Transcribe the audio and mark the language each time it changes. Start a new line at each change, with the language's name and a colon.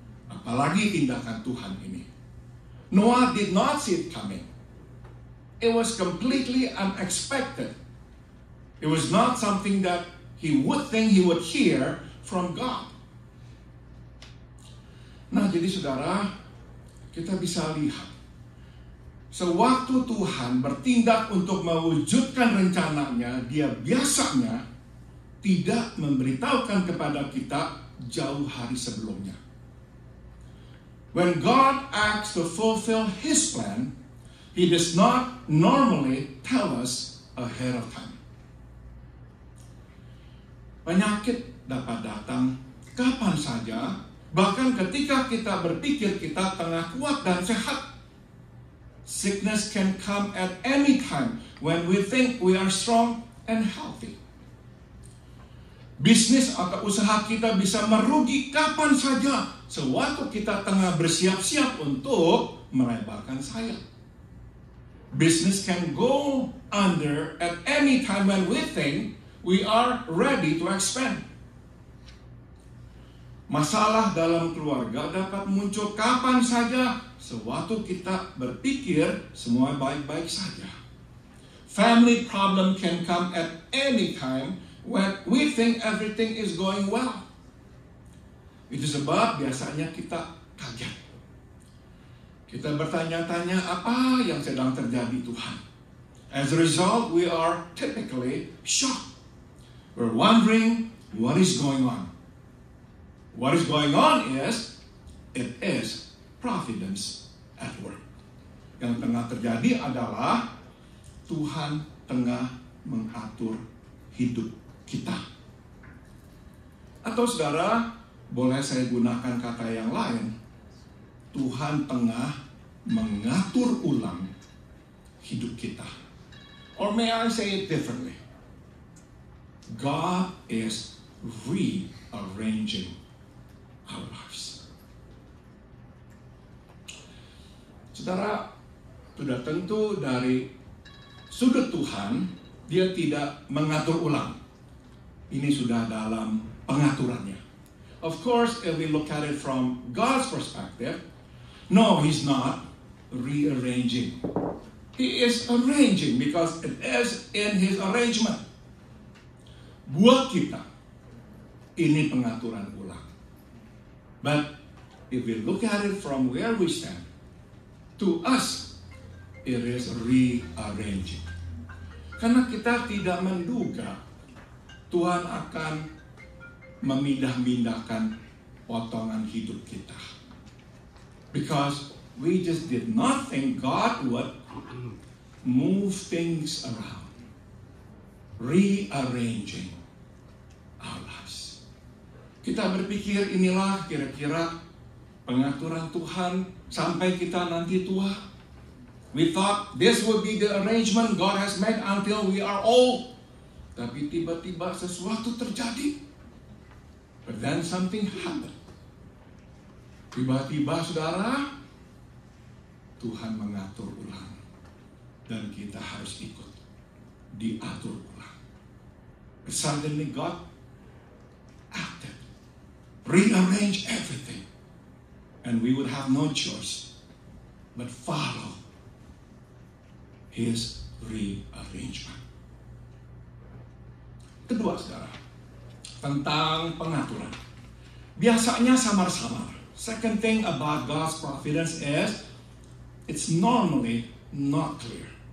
Indonesian: Apalagi tindakan Tuhan ini.
English: Noah did not see it coming. It was completely unexpected. It was not something that he would think he would hear from God.
Indonesian: Nah, jadi saudara, kita bisa lihat. Sewaktu Tuhan bertindak untuk mewujudkan rencananya, dia biasanya tidak memberitahukan kepada kita jauh hari sebelumnya.
English: When God acts to fulfill His plan, He does not normally tell us ahead of time.
Indonesian: Penyakit dapat datang kapan saja, bahkan ketika kita berpikir kita tengah kuat dan sehat.
English: Sickness can come at any time when we think we are strong and healthy.
Indonesian: Bisnis atau usaha kita bisa merugi kapan saja sewaktu kita tengah bersiap-siap untuk melebarkan sayap.
English: Business can go under at any time when we think we are ready to expand.
Indonesian: Masalah dalam keluarga dapat muncul kapan saja sewaktu kita berpikir semua baik-baik saja.
English: Family problem can come at any time when we think everything is going well.
Indonesian: Itu sebab biasanya kita kaget. Kita bertanya-tanya apa yang sedang terjadi Tuhan.
English: As a result, we are typically shocked. We're wondering what is going on. What is going on is, it is providence at work.
Indonesian: Yang tengah terjadi adalah Tuhan tengah mengatur hidup kita. Atau saudara, boleh saya gunakan kata yang lain, Tuhan tengah mengatur ulang hidup kita.
English: Or may I say it differently? God is rearranging our lives.
Indonesian: Saudara, sudah tentu dari sudut Tuhan, dia tidak mengatur ulang. Ini sudah dalam pengaturannya.
English: Of course, if we look at it from God's perspective, no, He's not rearranging. He is arranging because it is in His arrangement.
Indonesian: Buat kita, ini pengaturan ulang.
English: But if we look at it from where we stand, to us, it is rearranging.
Indonesian: Karena kita tidak menduga Tuhan akan memindah-mindahkan potongan hidup kita.
English: Because we just did not think God would move things around, rearranging our lives.
Indonesian: Kita berpikir inilah kira-kira pengaturan Tuhan sampai kita nanti tua.
English: We thought this would be the arrangement God has made until we are old.
Indonesian: Tapi tiba-tiba sesuatu terjadi.
English: But then something happened.
Indonesian: Tiba-tiba saudara, Tuhan mengatur ulang. Dan kita harus ikut. Diatur ulang.
English: But suddenly God acted. Rearranged everything. And we would have no choice but follow His rearrangement.
Indonesian: Kedua saudara, tentang pengaturan. Biasanya samar-samar.
English: Second thing about God's providence is, it's normally not clear.